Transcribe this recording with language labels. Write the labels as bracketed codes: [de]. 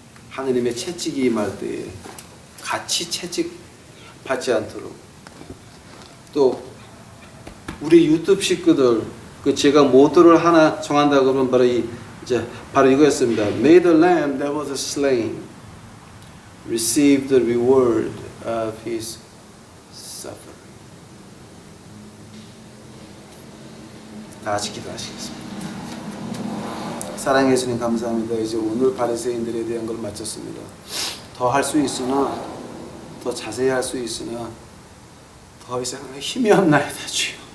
[ko] 하느님의 채찍이 임할 때에 같이 채찍, 받지 않도록. 또 우리 유튜브 식구들 그 제가 모토를 하나 정한다 그러면 바로 이거였습니다. [en] May the lamb that was slain receive the reward of his suffering. [ko] 다 같이 기도하시겠습니다. 사랑해 주님 감사합니다. 이제 오늘 바리새인들에 대한 걸 마쳤습니다. 더 할 수 있으나 더 자세히 할 수 있으나 더 이상 힘이 없나이다 주여.